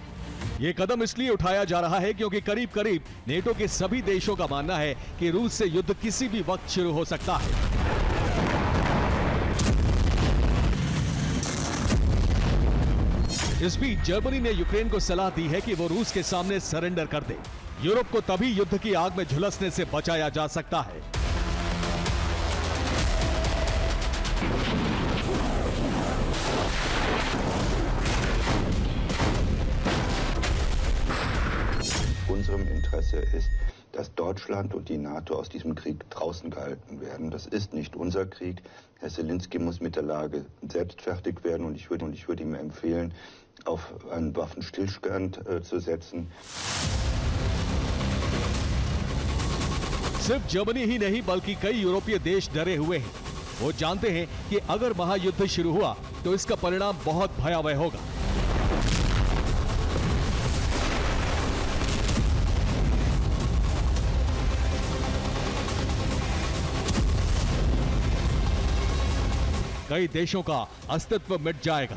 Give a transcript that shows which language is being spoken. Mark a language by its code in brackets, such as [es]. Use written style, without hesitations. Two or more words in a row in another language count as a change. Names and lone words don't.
[hi] ये कदम इसलिए उठाया जा रहा है क्योंकि करीब करीब नेटो के सभी देशों का मानना है कि रूस से युद्ध किसी भी वक्त शुरू हो सकता है। इस बीच जर्मनी ने यूक्रेन को सलाह दी है कि वो रूस के सामने सरेंडर कर दे। यूरोप को तभी युद्ध की आग में झुलसने से बचाया जा सकता है। [de] Unserem Interesse ist, dass Deutschland und die NATO aus diesem Krieg draußen gehalten werden. Das ist nicht unser Krieg. Herr Zelensky muss mit der Lage selbst fertig werden und ich würde ihm empfehlen, auf einen Waffenstillstand zu setzen. [hi] सिर्फ जर्मनी ही नहीं बल्कि कई यूरोपीय देश डरे हुए हैं। वो जानते हैं कि अगर महायुद्ध शुरू हुआ तो इसका परिणाम बहुत भयावह होगा। कई देशों का अस्तित्व मिट जाएगा।